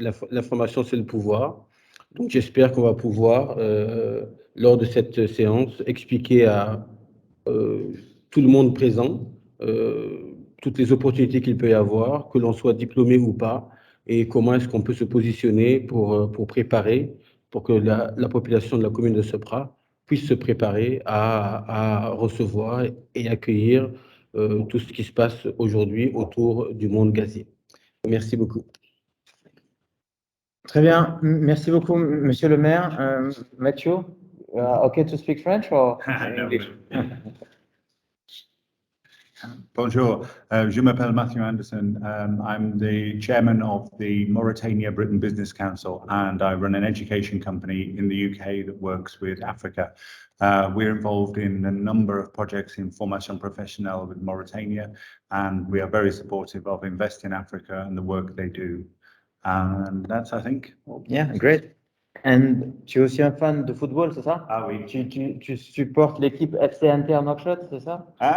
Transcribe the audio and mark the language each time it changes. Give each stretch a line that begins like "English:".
French: L'information, c'est le pouvoir. Donc, j'espère qu'on va pouvoir, lors de cette séance, expliquer à tout le monde présent toutes les opportunités qu'il peut y avoir, que l'on soit diplômé ou pas, et comment est-ce qu'on peut se positionner pour préparer, pour que la population de la commune de Sepra puisse se préparer à recevoir et accueillir tout ce qui se passe aujourd'hui autour du monde gazier. Merci beaucoup. Très bien. Merci beaucoup, Monsieur le maire.
English: Mathieu, OK to speak French or English?
French: Bonjour, je m'appelle Matthew Anderson.
English: I'm the chairman of the Mauritania Britain Business Council, and I run an education company in the UK that works with Africa. We're involved in a number of projects in formation professionnelle with Mauritania, and we are very supportive of Invest in Africa and the work they do. And that's, I think. Yeah, great.
French: And tu es aussi un fan de football, c'est ça? Ah oui. Tu supportes l'équipe FC Inter Nouakchott, c'est ça?